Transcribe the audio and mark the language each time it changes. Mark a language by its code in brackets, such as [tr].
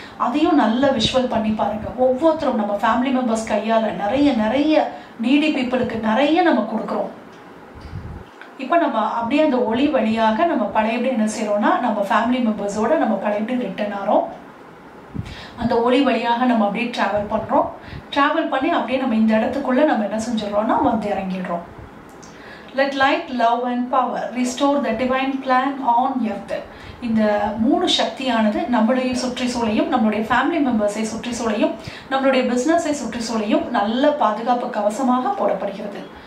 [ta] அதையும் நல்ல விஷுவல் பண்ணி பாருங்க. ஒவ்வொருத்தரும் நம்ம ஃபேமிலி மெம்பர்ஸ் கையால நிறைய நீடி பீப்புளுக்கு நிறைய நம்ம கொடுக்குறோம். இப்போ நம்ம அப்படியே அந்த ஒளி வழியாக நம்ம பழையபடி என்ன செய்யறோம்னா நம்ம ஃபேமிலி மெம்பர்ஸோட நம்ம பழையபடி ரிட்டர்ன் ஆகிறோம். அந்த ஒளி வழியாக நம்ம அப்படியே டிராவல் பண்றோம். டிராவல் பண்ணி அப்படியே நம்ம இந்த இடத்துக்குள்ள நம்ம என்ன செஞ்சிடறோம்னா வந்து இறங்கிடுறோம். [en] Let light, love and power restore the divine plan on earth. [ta] இந்த 3 சக்தியானது நம்மளுடைய சுற்றி சூழையும், நம்மளுடைய ஃபேமிலி மெம்பர்ஸை சுற்றி சூழையும், நம்மளுடைய பிஸ்னஸை சுற்றி சூழையும் நல்ல பாதுகாப்பு கவசமாக போடப்படுகிறது.